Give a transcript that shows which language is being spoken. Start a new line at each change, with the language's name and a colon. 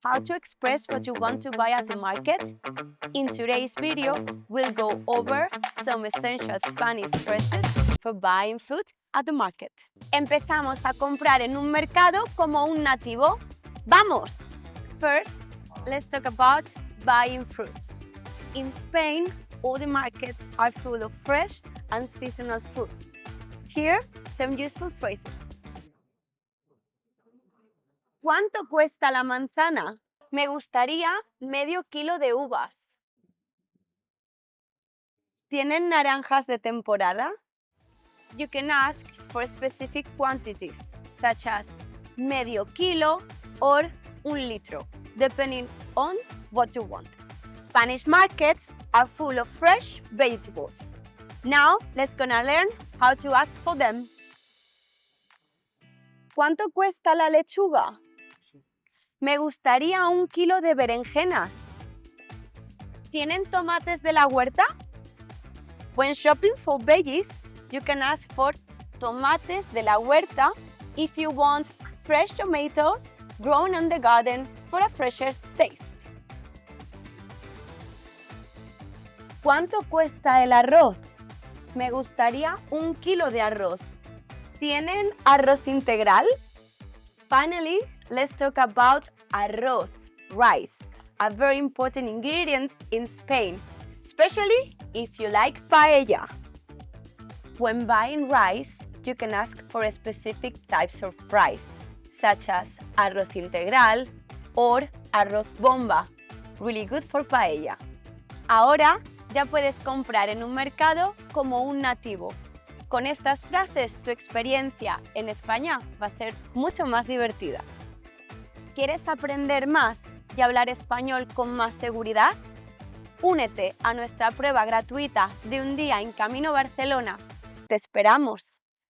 English: how to express what you want to buy at the market. In today's video, we'll go over some essential Spanish phrases for buying food at the market.
Spanish: Empezamos a comprar en un mercado como un nativo. ¡Vamos!
English: First, let's talk about buying fruits. In Spain, all the markets are full of fresh and seasonal fruits. Here, some useful phrases.
Spanish: ¿Cuánto cuesta la manzana? Me gustaría medio kilo de uvas. ¿Tienen naranjas de temporada?
English: You can ask for specific quantities, such as medio kilo or un litro, depending on what you want. Spanish markets are full of fresh vegetables. Now, let's gonna learn how to ask for them.
Spanish: ¿Cuánto cuesta la lechuga? Me gustaría un kilo de berenjenas. ¿Tienen tomates de la huerta?
English: When shopping for veggies, you can ask for
Spanish: tomates de la huerta
English: if you want fresh tomatoes grown in the garden for a fresher taste.
Spanish: ¿Cuánto cuesta el arroz? Me gustaría un kilo de arroz. ¿Tienen arroz integral?
English: Finally, let's talk about arroz, rice, a very important ingredient in Spain, especially if you like paella. When buying rice, you can ask for specific types of rice, such as arroz integral or arroz bomba, really good for paella.
Spanish: Ahora ya puedes comprar en un mercado como un nativo. Con estas frases, tu experiencia en España va a ser mucho más divertida. ¿Quieres aprender más y hablar español con más seguridad? Únete a nuestra prueba gratuita de un día en Camino Barcelona. ¡Te esperamos!